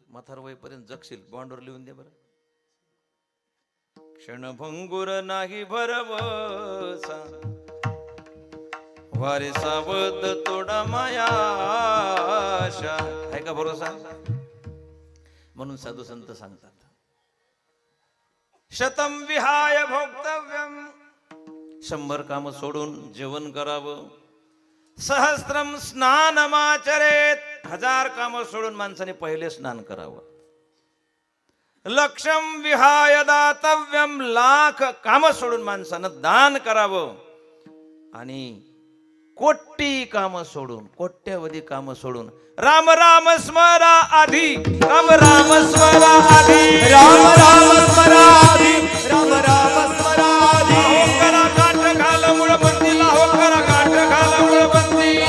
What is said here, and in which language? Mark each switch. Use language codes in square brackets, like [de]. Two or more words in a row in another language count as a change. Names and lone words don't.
[mr] म्हातार वयपर्यंत जगशील, बॉन्डवर लिहून दे बरं. क्षणभंगुर नाही भरवसा, वारे सावध तोडा माया आशा. आहे का भरोसा. म्हणून साधू संत सांगतात [sa] शतम विहाय भोक्तव्यम, [mr] 100 काम सोडून जेवण करावं. [sa] सहस्त्रम स्नानमाचरेत, [mr] 1000 काम सोडून माणसाने पहिले स्नान करावं. [sa] लक्षम विहाय दातव्यम, [mr] 1,00,000 काम सोडून माणसानं दान करावं. आणि कोटी काम सोडून, कोट्यवधी काम सोडून राम राम स्मरा आधी, राम राम स्मरा आधी, राम राम स्मरा आधी, राम राम स्मरा आधी. हो करा गाठ घाल मुळबंदीला, हो करा गाठ घाल मुळबंदी.